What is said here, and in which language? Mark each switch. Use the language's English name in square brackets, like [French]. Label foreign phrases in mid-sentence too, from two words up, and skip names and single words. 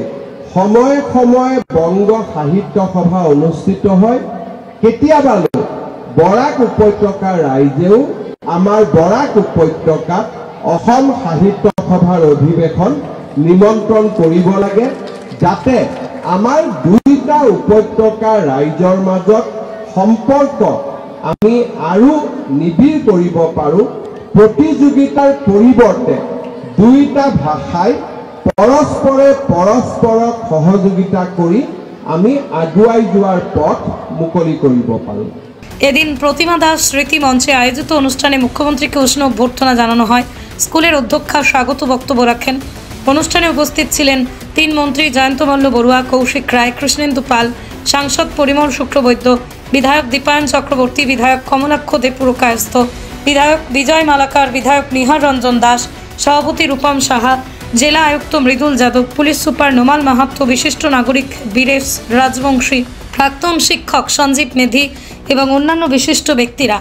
[Assamese] সময়ে সময়ে বংগ সাহিত্য সভা অনুষ্ঠিত হয়, কেতিয়াবা বৰাক উপত্যকাৰ ৰাইজেও আমাৰ বৰাক উপত্যকাত অসম সাহিত্য সভাৰ অধিৱেশন নিমন্ত্ৰণ কৰিব লাগে, যাতে আমাৰ দুইটা উপত্যকাৰ ৰাইজৰ মাজত সম্পৰ্ক আমি আৰু নিবিড় কৰিব পাৰোঁ। প্ৰতিযোগিতাৰ পৰিৱৰ্তে দুইটা ভাষাই পৰস্পৰক সহযোগিতা কৰি আমি আগুৱাই যোৱাৰ পথ মুকলি কৰিব পাৰোঁ। [Bangla] এদিন প্রতিমা দাস স্মৃতি মঞ্চে আয়োজিত অনুষ্ঠানে মুখ্যমন্ত্রীকে উষ্ণ অভ্যর্থনা জানানো হয়। স্কুলের অধ্যক্ষা স্বাগত বক্তব্য রাখেন। অনুষ্ঠানে উপস্থিত ছিলেন 3 মন্ত্রী জয়ন্ত মল্ল বড়ুয়া, কৌশিক রায়, কৃষ্ণেন্দু পাল, সাংসদ পরিমল শুক্লবৈদ্য, বিধায়ক দীপায়ন চক্রবর্তী, বিধায়ক কমলাক্ষ দেপুরকায়স্থ, বিধায়ক বিজয় মালাকার, বিধায়ক নিহার রঞ্জন দাস, সভাপতি রূপম সাহা, জেলা আয়ুক্ত মৃদুল যাদব, পুলিশ সুপার নোমাল মাহাতো, বিশিষ্ট নাগরিক বীরেশ রাজবংশী, প্রাক্তন শিক্ষক সঞ্জীব মেধি এবং অন্যান্য বিশিষ্ট ব্যক্তিরা।